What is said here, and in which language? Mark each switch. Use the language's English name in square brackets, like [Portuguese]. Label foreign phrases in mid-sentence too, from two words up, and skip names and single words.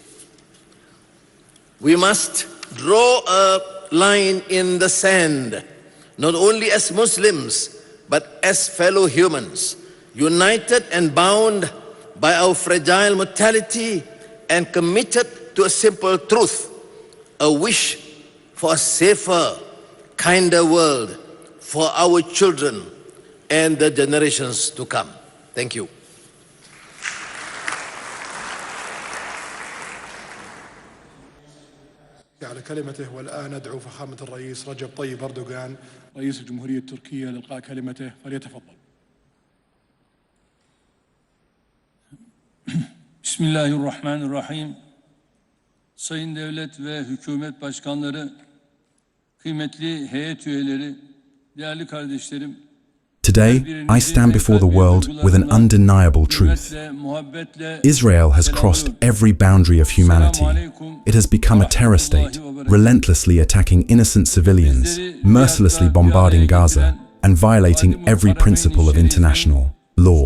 [English] We must draw a line in the sand, not only as Muslims, but as fellow humans, united and bound by our fragile mortality and committed to a simple truth, a wish for a safer, kinder world for our children and the generations to come. Thank you. [Arabic] على كلمته. والآن أدعو فخامة الرئيس رجب طيب أردوغان رئيس الجمهورية التركية لإلقاء كلمته، فليتفضل. بسم الله الرحمن الرحيم. [Turkish] sayın devlet ve hükümet başkanları, kıymetli heyet üyeleri, değerli kardeşlerim, [English] Today, I stand before the world with an undeniable truth. Israel has crossed every boundary of humanity. It has become a terror state, relentlessly attacking innocent civilians, mercilessly bombarding Gaza, and violating every principle of international law.